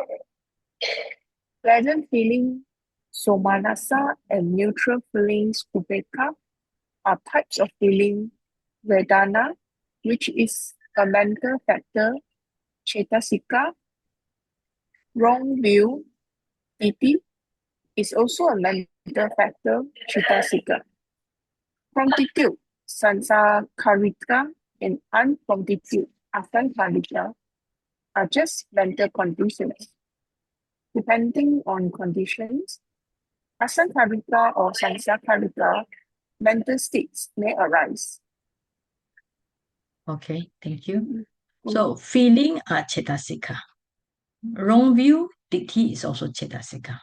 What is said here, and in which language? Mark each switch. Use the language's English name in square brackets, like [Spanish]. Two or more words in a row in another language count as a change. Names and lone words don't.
[English] Pleasant feeling, somanasa, and neutral feelings, upeka, are types of feeling, vedana, which is a mental factor, cetasika. Wrong view, iti, is also a mental factor, cetasika. Promptitude, sansakarika, and unpromptitude, asankarika, are just mental conditions. Depending on conditions, asankarika or sansakarika mental states may arise. Okay, thank you. So feeling are cetasika. Wrong view, ditti is also cetasika.